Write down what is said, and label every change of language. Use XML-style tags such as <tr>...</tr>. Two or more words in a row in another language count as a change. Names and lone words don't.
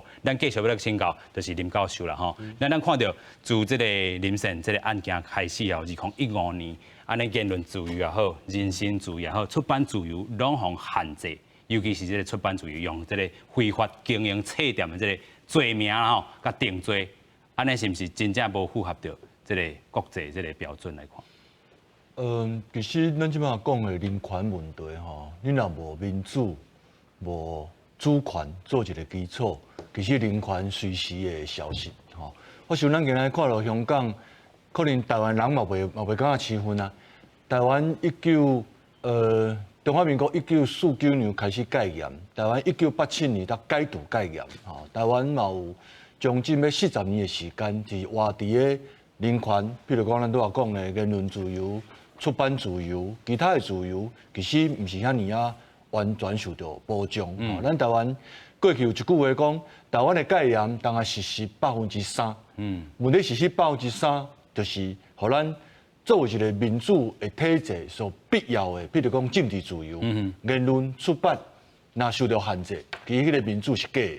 <nan>咱继续要来请教，就是林教授啦吼。咱看到自这个林胜这个案件开始后，2015年，安尼言论自由也好，人身自由也好，出版自由拢互限制。尤其是这个出版自由用这个非法经营册店的这个罪名吼，甲定罪，安尼是不是真正无符合着这个国际这个标准来看？其实咱即马讲的人权问题吼，你若无民主、无主权做一个基础，其实人权随时会消失吼。我想咱今日看到香港，可能台湾人嘛袂感觉气愤啊。台湾中华民国1949年开始戒严，台湾1987年才解除戒严，吼，台湾嘛有将近要40年的时间，是活伫个人权，譬如讲咱拄仔讲的言论自由、出版自由、其他的自由，其实毋是遐尼啊完全受到保障。咱台湾过去有一句话讲，台湾的戒严当然实施3%，问题实施3%，就是互咱。作为一个民主的体制所必要的，比如讲政治自由、言论出版，若受到限制，其实迄个民主是假的，</nan>